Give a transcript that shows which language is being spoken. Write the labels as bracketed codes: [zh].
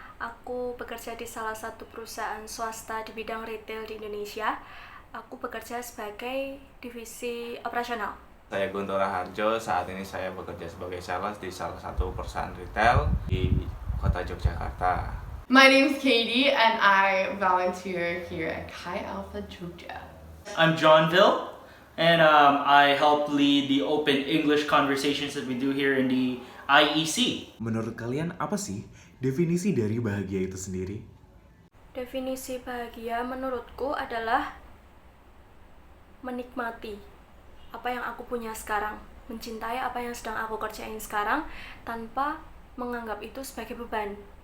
[id] Aku bekerja di salah satu perusahaan swasta di bidang retail di Indonesia. Aku bekerja sebagai divisi operasional. Saya Guntur Raharjo. Saat ini saya bekerja sebagai sales di salah satu perusahaan retail di kota Yogyakarta. [en] My name's Katie and I volunteer here at Chi Alpha Jogja. I'm Johnville, and I help lead the open English conversations that we do here in the IEC. [id] Menurut kalian apa sih definisi dari bahagia itu sendiri? Definisi bahagia menurutku adalah menikmati apa yang aku punya sekarang, mencintai apa yang sedang aku kerjain sekarang tanpa menganggap itu sebagai beban.